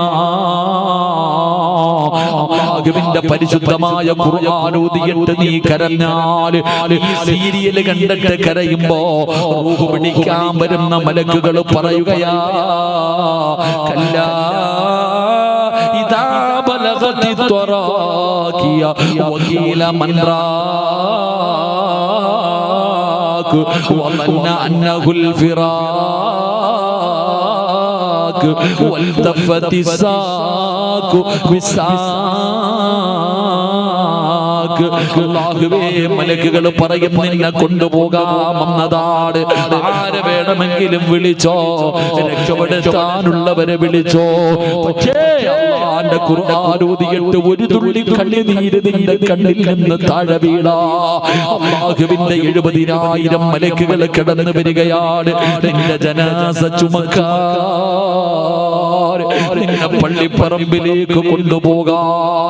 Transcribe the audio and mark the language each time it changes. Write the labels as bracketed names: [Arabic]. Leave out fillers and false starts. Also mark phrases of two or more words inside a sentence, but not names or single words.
[Malayalam] അല്ലാഹുവിന്റെ പരിശുദ്ധമായ ഖുർആൻ ഓതിയിട്ട് നീ കരഞ്ഞാൽ, ഈ സീരിയൽ കണ്ടിട്ട് കരയുമ്പോ റൂഹ് പിടിക്കാൻ വരുന്ന മലക്കുകൾ പറയുകയാ, [Arabic] كلا إذا بلغت التراقي وقيل من وظن أنه الفراق والتفت الساق بالساق [Malayalam] അല്ലാഹുവേ മലക്കുകൾ പറയും നിന്നെ കൊണ്ടുപോകാമെന്നതാണ്. ആരെ വേണമെങ്കിലും വിളിച്ചോ, രക്ഷപ്പെടുത്താനുള്ളവരെ വിളിച്ചോ. പക്ഷേ അല്ലാഹുവിന്റെ ഖുർആൻ ഓതിയിട്ട് ഒരു തുള്ളി കണ്ണുനീര് നിന്റെ കണ്ണിൽ നിന്ന് താഴെ വീണാ അല്ലാഹുവിന്റെ 70,000 മലക്കുകൾ കടന്നു വരികയാണ് നിന്റെ ജനാസ ചുമക്കാൻ, നിന്നെ പള്ളിപ്പറമ്പിലേക്ക് കൊണ്ടുപോകാൻ.